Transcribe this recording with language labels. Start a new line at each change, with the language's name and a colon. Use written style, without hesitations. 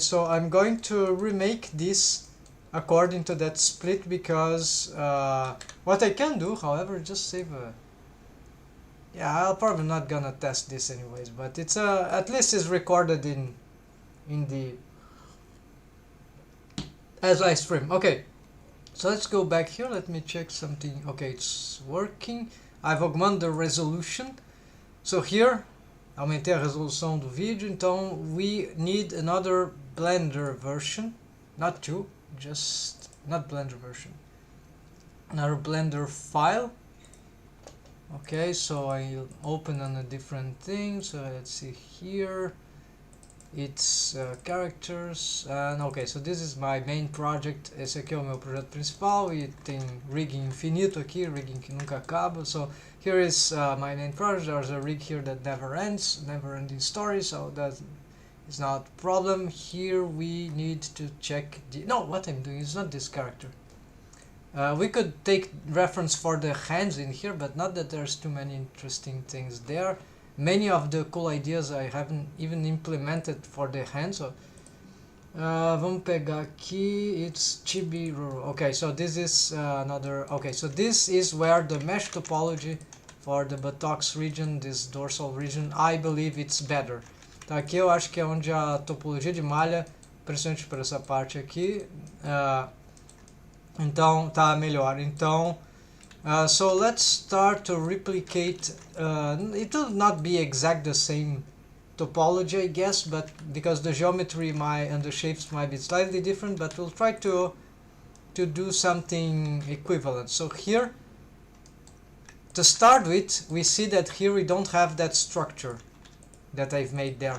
English: So I'm going to remake this according to that split, because what I can do, however, just save a, yeah, I'll probably not gonna test this anyways, but it's at least it's recorded in the as I stream. Okay, so let's go back here. Let me check something. Okay, it's working. I've augmented the resolution. So here,
Portuguese: aumentei a resolução do vídeo. Então
English: we need another Blender version, not two, just not Blender version. Another Blender file. Okay, so I'll open on a different thing. So let's see here. It's characters, and okay, so this is my main project.
Portuguese: Esse aqui é o meu projeto principal e tem rigging infinito aqui, rigging que nunca acaba.
English: So here is my main project. There's a rig here that never ends, never ending story, so that is not a problem. Here we need to check the, no, what I'm doing is not this character. We could take reference for the hands in here, but not that there's too many interesting things there. Many of the cool ideas I haven't even implemented for the hands. So
Portuguese: vamos pegar aqui,
English: it's chibi. Okay, so this is another, okay, so this is where the mesh topology for the buttocks region, this dorsal region, I believe it's better.
Portuguese: Então aqui eu acho que é onde a topologia de malha, principalmente para essa parte aqui, então tá melhor. Então
English: so let's start to replicate. It will not be exact the same topology, I guess, but because the geometry and the shapes might be slightly different, but we'll try to do something equivalent. So here, to start with, we see that here we don't have that structure that I've made there.